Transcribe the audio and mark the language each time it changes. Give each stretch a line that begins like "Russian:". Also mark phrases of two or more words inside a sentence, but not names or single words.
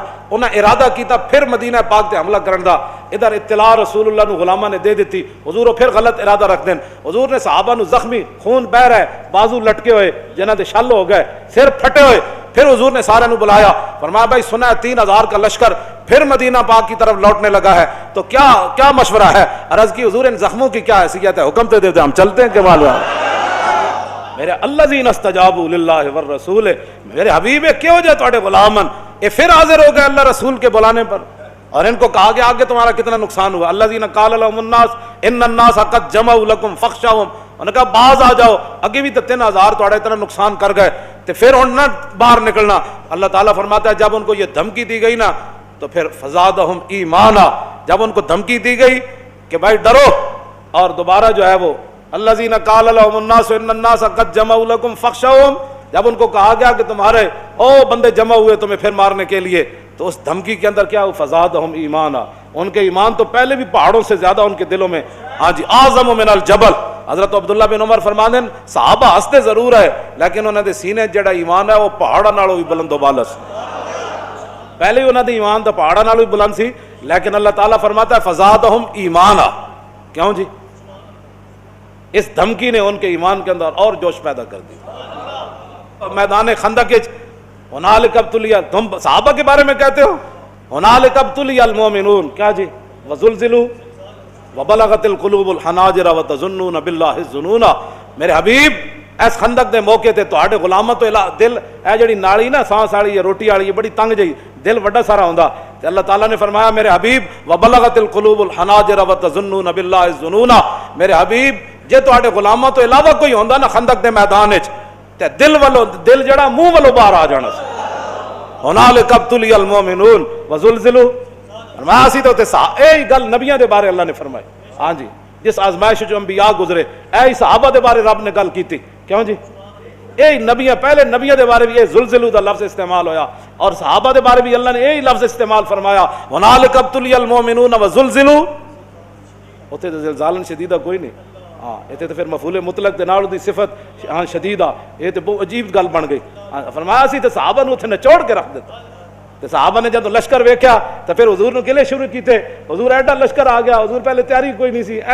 Urdu: انہاں ارادہ کیتا پھر مدینہ پاک تے حملہ کرن دا۔ ادھر اطلاع رسول اللہ نو غلاماں نے دے دیتی، حضور پھر غلط ارادہ رکھ دین، حضور نے صحابہ نو زخمی خون بہ رہا ہے، بازو لٹکے ہوئے جنہاں دے شل ہو گئے، سر پھٹے ہوئے، پھر حضور نے سارے نو بلایا، فرمایا بھائی سنا ہے 3000 کا لشکر پھر مدینہ پاک کی طرف لوٹنے لگا ہے، تو کیا مشورہ ہے؟ عرض کی حضور ان زخموں کی کیا حیثیت ہے؟ حکم تو دے دے ہم چلتے ہیں کہ معلوم میرے
Arabic: الذین استجابوا للہ والرسول،
Urdu: میرے حبیب کیوں جائے تواڈے غلامن یہ پھر حاضر ہو گئے اللہ رسول کے بلانے پر، اور ان کو کہا کہ آگے تمہارا کتنا نقصان ہوا۔
Arabic: الذین قال لهم الناس ان الناس قد جمعوا لكم فاخشوهم،
Urdu: انہوں نے کہا باز آ جاؤ، اگے بھی تو 3000 تھوڑا اتنا نقصان کر گئے تو پھر ہن نہ باہر نکلنا۔ اللہ تعالیٰ فرماتا ہے جب ان کو یہ دھمکی دی گئی نا تو پھر
Arabic: فزادہم ایمانا،
Urdu: جب ان کو دھمکی دی گئی کہ بھائی ڈرو، اور دوبارہ جو ہے وہ
Arabic: الذین قال لهم الناس ان الناس قد جمعوا لكم فاخشوهم،
Urdu: جب ان کو کہا گیا کہ تمہارے او بندے جمع ہوئے تمہیں پھر مارنے کے لیے، تو اس دھمکی کے اندر کیا
Arabic: فزادہم ایمانا،
Urdu: ان کے ایمان تو پہلے بھی پہاڑوں سے زیادہ ان کے دلوں میں، ہاں جی
Arabic: اعظم من الجبل۔
Punjabi: حضرت عبداللہ بن عمر فرماتے ہیں صحابہ ہستے ضرور ہے لیکن انہوں نے سینے جڑا ایمان ہے وہ پہاڑاں نالوں بھی بلند و بالا سی، پہلے ہی انہوں نے ایمان تو پہاڑاں نالوں بھی بلند سی، لیکن اللہ تعالیٰ فرماتا ہے
Arabic: فزادہم ایمانا،
Punjabi: کیوں جی؟
Urdu: اس دھمکی نے ان کے ایمان کے اندر اور جوش پیدا کر دی۔ میدان خندق
Arabic: ہنالک ابتلی،
Urdu: تم صحابہ کے بارے میں کہتے ہو
Arabic: ہنالک ابتلی المؤمنون،
Urdu: کیا جی؟
Arabic: وزلزلوا وبلغت القلوب الحناجر وتظنون باللہ الظنون۔
Punjabi: میرے حبیب اس خندق دے موقع تے تواڈے غلاماں تو دل اے جڑی نالی نا سانس والی یا روٹی والی بڑی تنگ جئی، دل وڈا سارا ہوندا، تے اللہ تعالیٰ نے فرمایا میرے حبیب
Arabic: وبلغت القلوب الحناجر وتظنون باللہ الظنون،
Punjabi: میرے حبیب جے تواڈے غلاماں تو علاوہ کوئی ہوندا نا خندق دے میدان وچ تے دل جڑا منہ والوں باہر آ جانا سی۔
Arabic: ہنالک ابتلی المؤمنون وزلزلوا،
Punjabi: فرمایا اسی تو اے گل نبیاں دے بارے اللہ نے فرمائی، ہاں جی جس آزمائش جو انبیاء گزرے اے صحابہ دے بارے رب نے گل کیتی، کیوں جی؟ اے نبیاں پہلے نبیاں دے بارے بھی اے زلزلوا دا لفظ استعمال ہویا، اور صحابہ دے بارے بھی اللہ نے یہی لفظ استعمال فرمایا
Arabic: ہنالک ابتلی المؤمنون وزلزلوا،
Punjabi: اوتھے تے زلزالن شدیدہ کوئی نہیں، ہاں یہ تو پھر مفعول مطلق دے نال دی صفت ہاں شدیدہ، یہ تو بہت عجیب گل بن گئی۔ فرمایا سی تے صحابہ نو اتنے نچوڑ کے رکھ دیتا، تے صحابہ نے جب لشکر ویکھیا تو پھر حضور نو گلے شروع کیتے، حضور ایڈا لشکر آ گیا، حضور پہلے تیاری کوئی نہیں سی،